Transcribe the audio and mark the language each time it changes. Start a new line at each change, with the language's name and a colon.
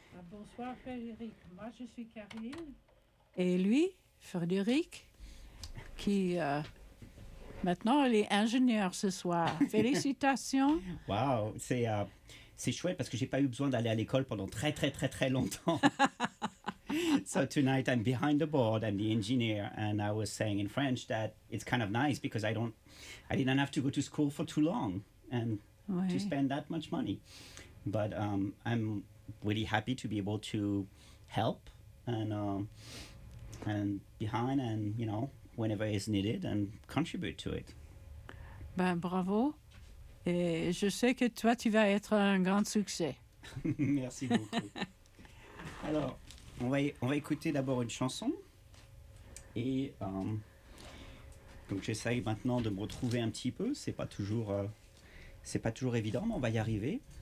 French: Bonsoir Frédéric, moi je suis Karine. Et lui, Frédéric, qui maintenant il est ingénieur ce soir. Félicitations. Wow, c'est chouette parce que je n'ai pas eu besoin d'aller à l'école pendant très très très très longtemps.
English: So tonight I'm behind the board, I'm the engineer, and I was saying in French that it's kind of nice because I didn't have to go to school for too long and
French: oui.
English: To spend that much money. But I'm really happy to be able to help and behind and, you know, whenever is needed and contribute to it.
French: Ben, bravo. Et je sais que toi, tu vas être un grand succès. Merci beaucoup. Alors, on va écouter d'abord une chanson. Et donc, j'essaye maintenant de me retrouver un petit peu. C'est pas toujours évident, mais on va y arriver.